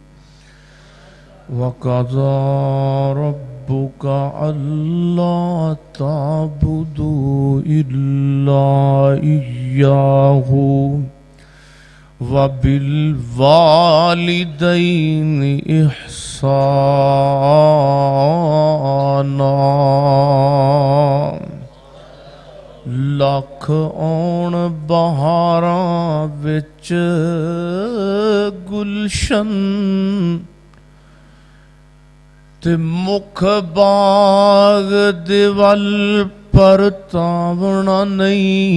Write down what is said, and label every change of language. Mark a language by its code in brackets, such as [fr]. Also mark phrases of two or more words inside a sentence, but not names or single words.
[ar] وقضى ربك ألا تعبدوا إلا إياه وبالوالدين إحسانا. [pa] لکھ آن بہاراں وچ گلشن تے مکھ باغ دے ول پرتاونا نہیں.